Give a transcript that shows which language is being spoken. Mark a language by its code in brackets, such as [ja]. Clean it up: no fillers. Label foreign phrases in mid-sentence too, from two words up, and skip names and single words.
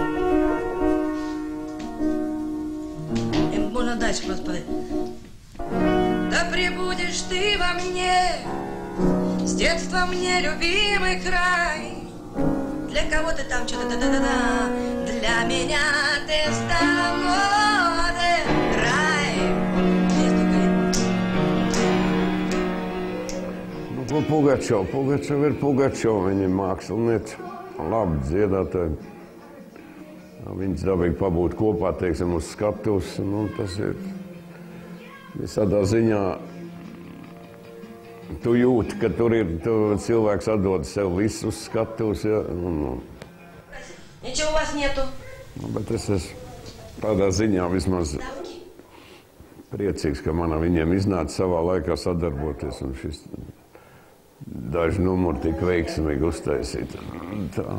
[ru] Можно дальше просто подать. Да пребудешь ты во мне, с детства мне любимый край. Для кого ты там что-то да-да-да-да, для меня ты стала модой рай. [lv] Pugačova ir Pugačova, viņa ir māksliniece, labi dziedātāji. Viņas dabīgi pabūt kopā, teiksim, uz skatuves, tas ir visādā ziņā. Tu jūti, ka tur ir, cilvēks atdod sev visu uz skatuves, ja. [ru] Nečего у вас нету. [lv] Bet es esmu tādā ziņā vismaz priecīgs, ka man ar viņiem iznāca savā laikā sadarboties, un šis daži numuri tik veiksmīgi uztaisīti. Tā.